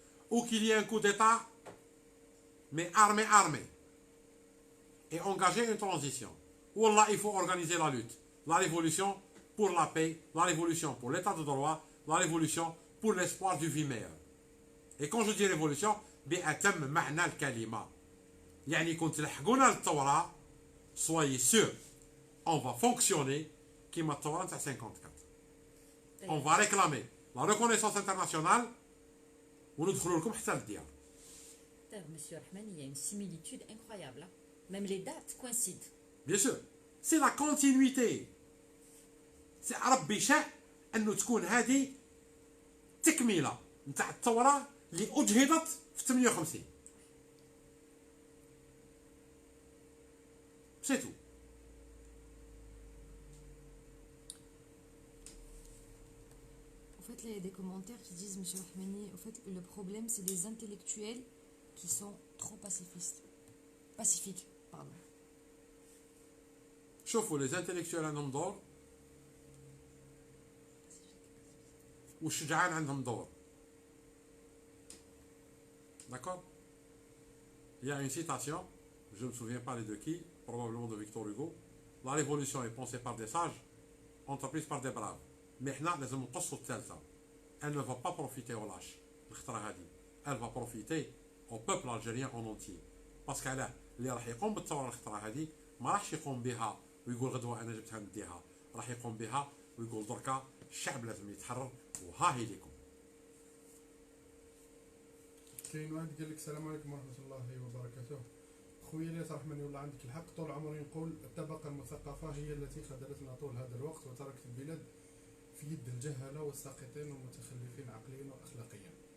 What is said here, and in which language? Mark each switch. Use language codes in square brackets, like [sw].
[fr] Ou qu'il y ait un coup d'état, mais armé, et engager une transition. Ou là, il faut organiser la lutte, la révolution pour la paix, la révolution pour l'état de droit, la révolution pour l'espoir d'une vie meilleure. Et quand je dis révolution, [ar] بأتم معنى الكلمة. يعني كنت لحقونا للثورة, [fr] soyez sûr, on va fonctionner [ar] كيما الثورة تاع 54. [fr] On va réclamer la reconnaissance internationale [ar] وندخلوا لكم حتى للديار. [fr] Monsieur Rahmani, il y a une similitude incroyable. Hein? Même les dates coïncident. Bien sûr, c'est la continuité. [ar] C'est ربي شاء أنه تكون هذه تكملة نتاع الثورة اللي أجهضت في 58. [fr] C'est tout. En fait, là, il y a des commentaires qui disent, Monsieur Rahmani, en fait, le problème, c'est des intellectuels qui sont trop pacifistes. pacifique. Pardon. [ar] شوفوا les intellectuels عندهم دور والشجعان عندهم دور. [fr] D'accord? Il y a une citation, je ne me souviens pas les de qui, probablement de Victor Hugo. La révolution est pensée par des sages, entreprise par des braves. [ar] Mais حنا لازم نقصوا الثالثة. [fr] Elle ne va pas profiter aux lâches. [ar] الخطرة هذه. [fr] Elle va profiter au peuple algérien en entier. [ar] parce que علاه اللي راح يقوم بالثورة الخطرة هذه ما راحش يقوم بها ويقول غدوة أنا جبتها نديها. راح يقوم بها ويقول دركا الشعب لازم يتحرر وها هي لكم. كاين واحد قال لك السلام عليكم ورحمه الله وبركاته. خويا الياس رحمني والله عندك الحق، طول عمري نقول الطبقه المثقفه هي التي خذلتنا طول هذا الوقت وتركت البلاد في يد الجهله والساقطين والمتخلفين عقليا واخلاقيا.